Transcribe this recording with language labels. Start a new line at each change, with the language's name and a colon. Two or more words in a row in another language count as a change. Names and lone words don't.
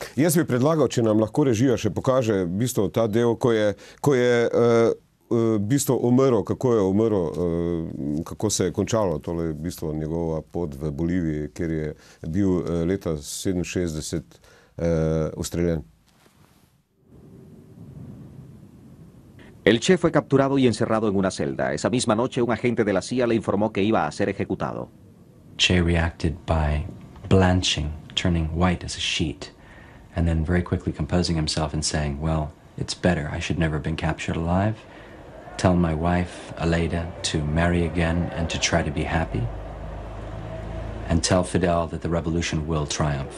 Slovenian: Jaz bi predlagal, če nam lahko režija še pokaže v bistvu ta del, ko je v bistvu umrl, kako je umrl, kako se je končalo tole v bistvu njegova pot v Boliviji, kjer je bil leta 67 ustreljen.
Spanish: El Che fue capturado y encerrado en una celda. Esa misma noche, un agente de la CIA le informó que iba a ser ejecutado.
English: Che reacted by blanching, turning white as a sheet, and then very quickly composing himself and saying, well, it's better. I should never have been captured alive. Tell my wife, Aleida, to marry again and to try to be happy. And tell Fidel that the revolution will triumph.